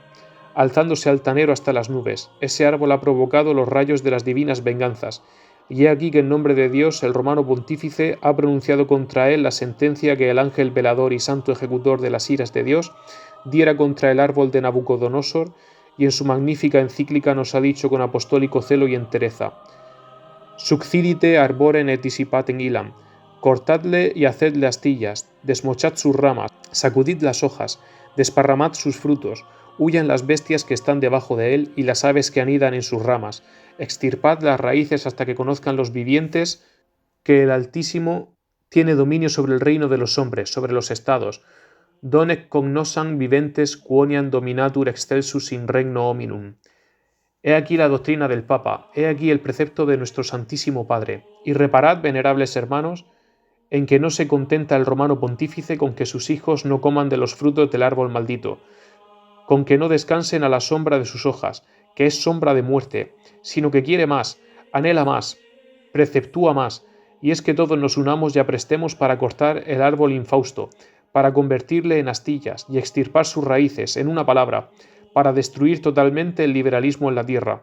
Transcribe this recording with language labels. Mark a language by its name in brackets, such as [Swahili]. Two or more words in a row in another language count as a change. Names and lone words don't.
[Spanish] Alzándose altanero hasta las nubes, ese árbol ha provocado los rayos de las divinas venganzas, y he aquí que en nombre de Dios el romano pontífice ha pronunciado contra él la sentencia que el ángel velador y santo ejecutor de las iras de Dios diera contra el árbol de Nabucodonosor, y en su magnífica encíclica nos ha dicho con apostólico celo y entereza: [Latin] Succidite arborem et dissipatem illam. [Spanish] Cortadle y hacedle astillas, desmochad sus ramas, sacudid las hojas, desparramad sus frutos, huyan las bestias que están debajo de él y las aves que anidan en sus ramas, extirpad las raíces hasta que conozcan los vivientes que el Altísimo tiene dominio sobre el reino de los hombres, sobre los estados. [Latin] Donec cognoscam viventes quoniam dominatur excelsus in regno hominum. [Spanish] He aquí la doctrina del Papa, he aquí el precepto de nuestro Santísimo Padre. Y reparad, venerables hermanos, en que no se contenta el romano pontífice con que sus hijos no coman de los frutos del árbol maldito, con que no descansen a la sombra de sus hojas, que es sombra de muerte, sino que quiere más, anhela más, preceptúa más, y es que todos nos unamos y aprestemos para cortar el árbol infausto, para convertirle en astillas y extirpar sus raíces, en una palabra, para destruir totalmente el liberalismo en la tierra.